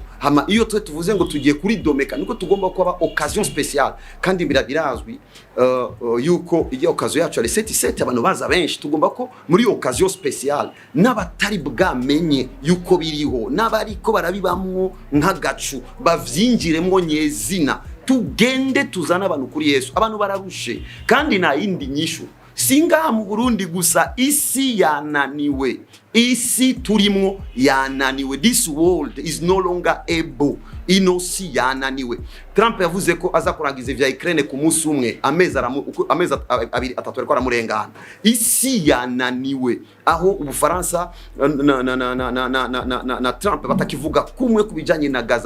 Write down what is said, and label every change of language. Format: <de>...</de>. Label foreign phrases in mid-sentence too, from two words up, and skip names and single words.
<rn>Hama iyo twe tuvuze ngo tugiye kuri domeka, niko tugomba kuba</rn> <fr>occasion speciale,</fr> <rn>kandi birazwi yuko iyo occasion yacu ari 7 abantu baza benshi, tugomba ko muri</rn> <fr>occasion speciale</fr> <rn>n'abatari bwamenye yuko biriho, n'abariko barabibamwo nk'agacu bavyinjiremwo nyezina, tugende tuzana abantu kuri Yesu. Abantu bararushe kandi na yindi nyishu singa mu Burundi gusa, isi yananiwe, isi turimwo yananiwe.</rn> <en>This world is no longer able,</en> <rn>inosi yananiwe. Trump yavuze ko aza kurangiza vya Ukraine ku munsi umwe, amezi atatu ariko aramurengana. Isi yananiwe, aho Ubufaransa na Trump batakivuga kumwe kubijanye na Gaza.</rn>